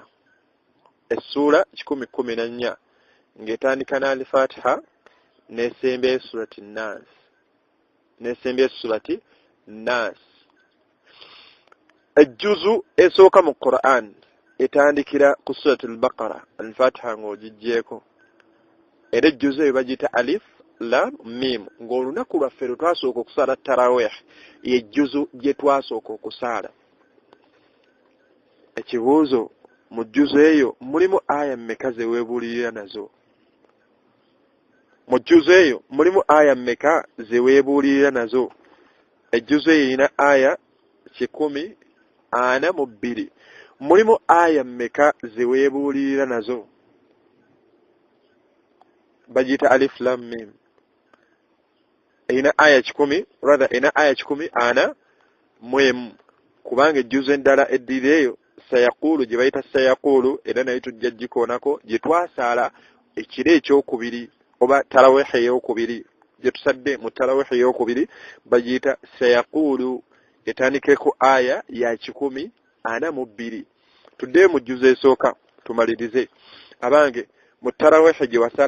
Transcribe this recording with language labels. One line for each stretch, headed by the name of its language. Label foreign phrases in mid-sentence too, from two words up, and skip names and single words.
Ganda: Essuula 114 ng'etandika n'al-Fatiha n'esemba
Arabic: سورة الناس.
Ganda: Ejjuzu esooka mu Qur'an etandikira ku
Arabic: سورة البقرة,
Ganda: al-Fatiha ng'ogijjeeko. Era ejjuzu eyo bagiyita
Arabic: ألف لام ميم.
Ganda: Ng'olunaku lwaffe lwe twasooka okusaala tarawih y'ejjuzu gye twasooka okusaala. Ekibuuzo, mu jjuzu eyo mulimu aya mmeka ze weebuulirira nazo? Mu jjuzu eyo mulimu aya mmeka ze weebuulirira nazo? Ejjuzu eyo erina aya 142. Mulimu aya mmeka ze weebuulirira nazo? Bagiyita
Arabic: ألف لام ميم.
Ganda: ina aya 10 rather ina aya 10 ana mwemu kubanga ejjuzo endala eddireeyo sayaqulu gye bayita sayaqulu era naye tujja gikoonako gye twasaala ekiro ekyokubiri oba taraweehi ey'okubiri gye tusadde mu taraweehi ey'okubiri bagiyita sayaqulu etandikeko aya ya 142 tuddeyo mu jjuzo esooka tumalirize abange mu taraweehi gye wasaala